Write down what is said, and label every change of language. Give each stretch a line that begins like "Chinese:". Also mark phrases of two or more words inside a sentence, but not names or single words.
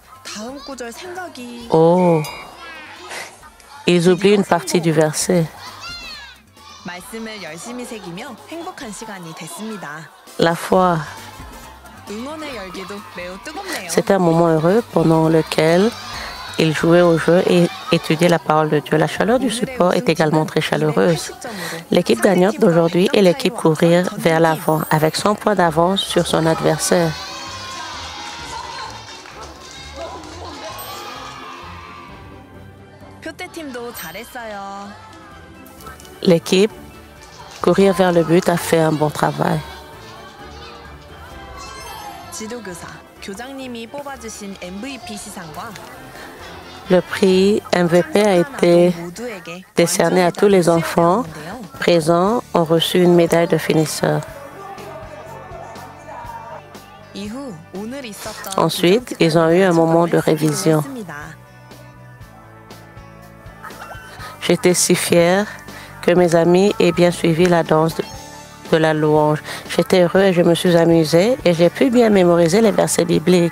French: Oh, ils oublient une partie du verset. La foi
Korean: 응원의 열기도 매우 뜨겁네요.
French: C'était un moment heureux pendant lequel ils jouaient au jeu et étudiaient la parole de Dieu. La chaleur du support est également très chaleureuse. L'équipe gagnante d'aujourd'hui est l'équipe courir vers l'avant avec 100 points d'avance sur son adversaire.
Korean: 표태팀도 잘했어요.
French: L'équipe courir vers le but a fait un bon travail.
Korean: 지도교사, 교장님이 뽑아주신 MVP 시상과
French: Le prix MVP a été
Korean: 모두에게
French: décerné à tous les enfants présents ont reçu une médaille de finisseur.
Korean: 이후 오늘 있었던
French: Ensuite, ils ont eu un moment de révision. J'étais si fière que mes amis aient bien suivi la danse de la louange. J'étais heureux et je me suis amusée et j'ai pu bien mémoriser les versets bibliques.